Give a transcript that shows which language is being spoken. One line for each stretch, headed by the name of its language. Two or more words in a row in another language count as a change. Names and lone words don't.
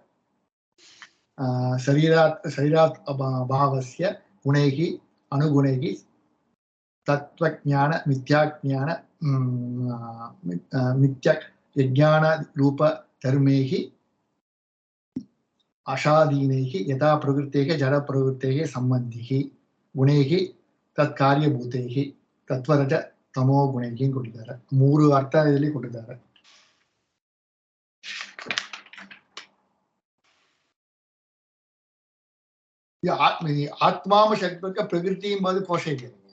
Sanskrit: ಶರೀರಾತ್ ಭಾವಸ್ಯ ಗುಣೈಃ ಅನುಗುಣೈಃ ತತ್ವಜ್ಞಾನ ಮಿಥ್ಯಾಜ್ಞಾನ ಯಜ್ಞಾನ ರೂಪ ಧರ್ಮೈಃ ಅಶಾಧೀನೈಃ ಯಥಾ ಪ್ರಕೃತೇಃ ಜಡ ಪ್ರಕೃತೇಃ ಸಂಬಂಧಿಃ ಗುಣೈಃ ತತ್ಕಾರ್ಯಭೂತೈಃ ತತ್ವರಜ ತಮೋ ಗುಣೈಃ ಕೊಟ್ಟಿದ್ದಾರೆ.
Kannada: 3 ಅರ್ಥದಲ್ಲಿ ಕೊಟ್ಟಿದ್ದಾರೆ. ಆತ್ಮಾಮ ಶಬ್ದಕ್ಕೆ ಪ್ರಕೃತಿ ಎಂಬುದು ಕೋಶ ಇದೆ.